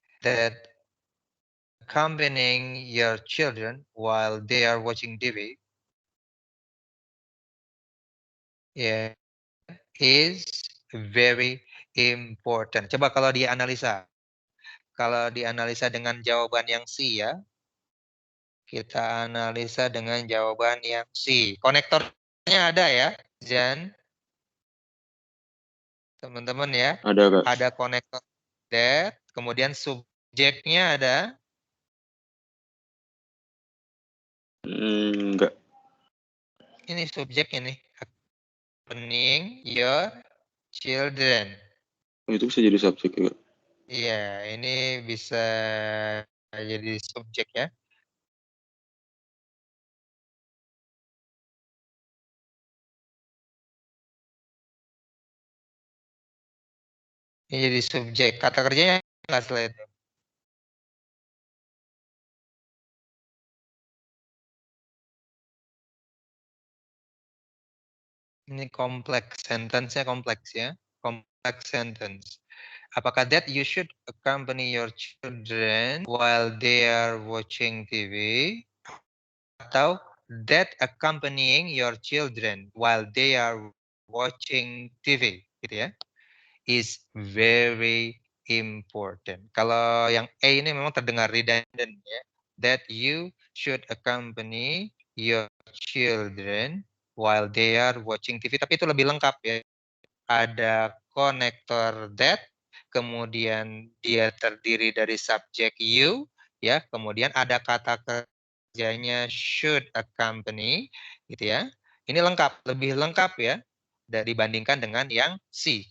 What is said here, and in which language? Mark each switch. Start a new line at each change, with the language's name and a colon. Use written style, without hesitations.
English: That accompanying your children while they are watching TV, yeah, is very important.
Indonesian: Coba kalau dianalisa. Kalau dianalisa dengan jawaban yang C ya. Kita analisa dengan jawaban yang C. Konektornya ada ya, Jan? Teman-teman ya. Ada, Kak. Ada konektor that, kemudian subjeknya ada. Enggak. Ini subjek ini.
English: Accompanying your children.
Indonesian: Oh, itu bisa jadi subjek ya, Kak? Iya, ini bisa jadi subjek ya. Ini jadi subjek. Kata kerjanya nggak setelah itu. Ini kompleks, sentence-nya kompleks ya. Complex sentence. Apakah
English: that you should accompany your children while they are watching TV?
Indonesian: Atau
English: that accompanying your children while they are watching TV,
Indonesian: gitu ya,
English: is very important.
Indonesian: Kalau yang A ini memang terdengar redundant ya.
English: That you should accompany your children while they are watching TV.
Indonesian: Tapi itu lebih lengkap ya. Ada konektor that, kemudian dia terdiri dari subjek you, ya. Kemudian ada kata kerjanya should accompany, gitu ya. Ini lengkap, lebih lengkap ya dibandingkan dengan yang C.